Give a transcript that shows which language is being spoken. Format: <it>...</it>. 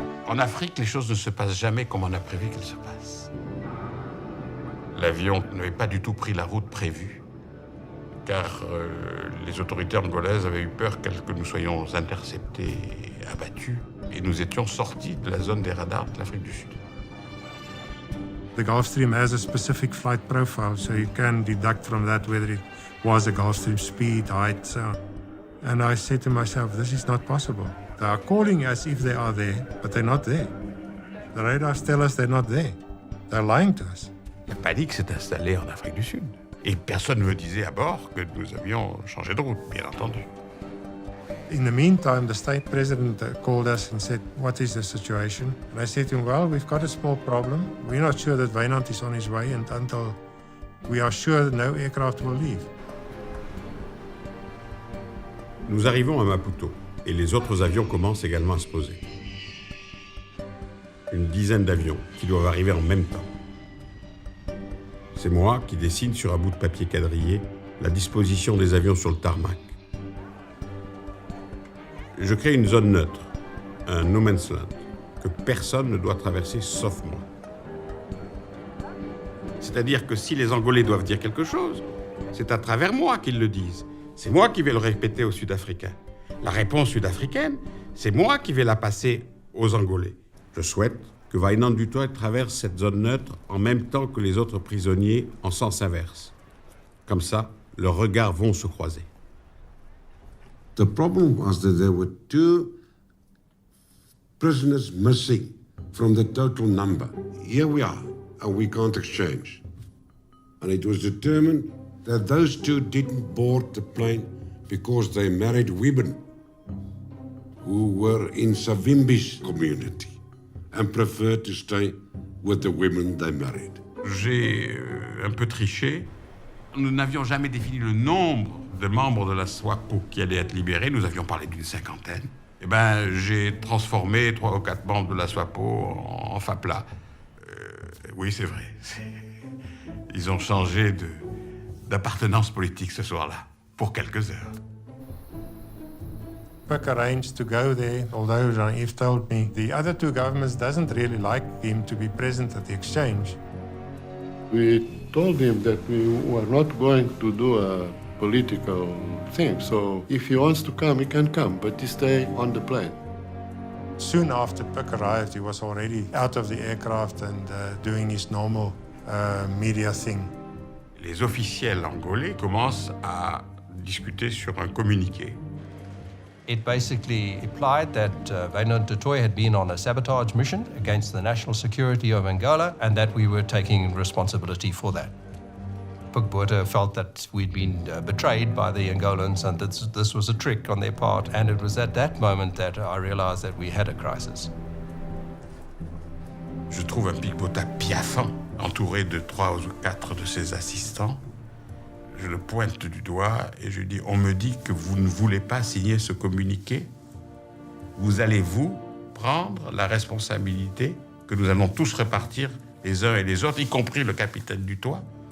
<fr>En Afrique, les choses ne se passent jamais comme on a prévu qu'elles se passent. L'avion n'avait pas du tout pris la route prévue, car les autorités angolaises avaient eu peur que nous soyons interceptés et abattus, et nous étions sortis de la zone des radars de l'Afrique du Sud.</fr> <en>The Gulfstream has a specific flight profile, so you can deduct from that whether it was a Gulfstream speed, height, so on. And I said to myself, this is not possible. They are calling as if they are there, but they're not there. The radars tell us they're not there. They're lying to us.</en> <fr>La panique s'est installée en Afrique du Sud. Et personne ne me disait à bord que nous avions changé de route, bien entendu.</fr> <en>In the meantime, the state president called us and said, "What is the situation?" And I said to him, "Well, we've got a small problem. We're not sure that Wynand is on his way, and until we are sure that no aircraft will leave."</en> <fr>Nous arrivons à Maputo et les autres avions commencent également à se poser. Une dizaine d'avions qui doivent arriver en même temps. C'est moi qui dessine sur un bout de papier quadrillé la disposition des avions sur le tarmac. Je crée une zone neutre, un no man's land, que personne ne doit traverser sauf moi. C'est-à-dire que si les Angolais doivent dire quelque chose, c'est à travers moi qu'ils le disent. C'est moi qui vais le répéter aux Sud-Africains. La réponse sud-africaine, c'est moi qui vais la passer aux Angolais. Je souhaite que Wynand du Toit traverse cette zone neutre en même temps que les autres prisonniers en sens inverse. Comme ça, leurs regards vont se croiser.</fr> <en>The problem was that there were 2 prisoners missing from the total number. Here we are, and we can't exchange. And it was determined that those 2 didn't board the plane because they married women who were in Savimbi's community and preferred to stay with the women they married.</en> <fr>J'ai un peu triché. Nous n'avions jamais défini le nombre de membres de la SWAPO qui allaient être libérés. Nous avions parlé d'une 50aine. Eh bien, j'ai transformé 3 ou 4 membres de la SWAPO en FAPLA. Oui, c'est vrai. Ils ont changé d'appartenance politique ce soir-là, pour quelques heures.</fr> <en>Buck arranged to go there, although Jean-Yves told me the other 2 governments doesn't really like him to be present at the exchange. We told him that we were not going to do a political thing, so if he wants to come, he can come, but he stay on the plane. Soon after Buck arrived, he was already out of the aircraft and doing his normal media thing.</en> <fr>Les officiels angolais commencent à discuter sur un communiqué.</fr> <en>It basically implied that Wynand du Toit had been on a sabotage mission against the national security of Angola and that we were taking responsibility for that. Puk Botha felt that we'd been betrayed by the Angolans and that this was a trick on their part, and it was at that moment that I realized that we had a crisis.</en> <fr>Je trouve un Puk Botha piaffant, entouré de 3 ou 4 de ses assistants. Je le pointe du doigt et je dis « On me dit que vous ne voulez pas signer ce communiqué. Vous allez-vous prendre la responsabilité que nous allons tous repartir les uns et les autres, y compris le capitaine du Toit?</fr>